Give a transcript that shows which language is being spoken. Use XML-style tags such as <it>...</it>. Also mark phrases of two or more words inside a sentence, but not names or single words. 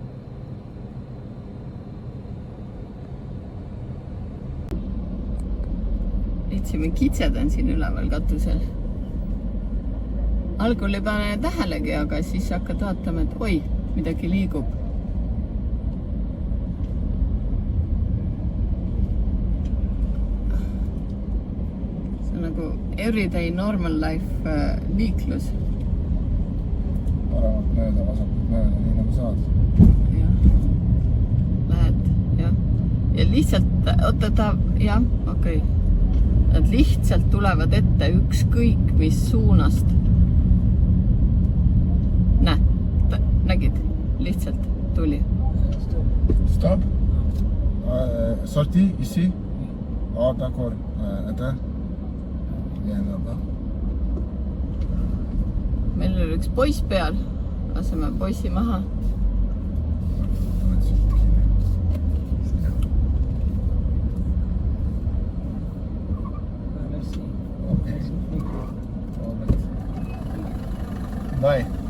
<et>Etsime kitsed on siin üleval katusel. Algul ei pane tähelegi, aga siis hakkad vaatama, et oi, midagi liigub. Nagu</et> <en>everyday normal life</en> <et>liiklus. Paremat mööda, vasakut mööda, nii nagu saad. Lähed, jah. Ja lihtsalt, okei. Nad lihtsalt tulevad ette ükskõik mis suunast. Nägid? Lihtsalt tuli.</et> <fr>Stop. Sorti, ici. D'accord. Attends.</fr> <et>Meil oli üks poiss peal, laseme poissi maha. Bye.</et>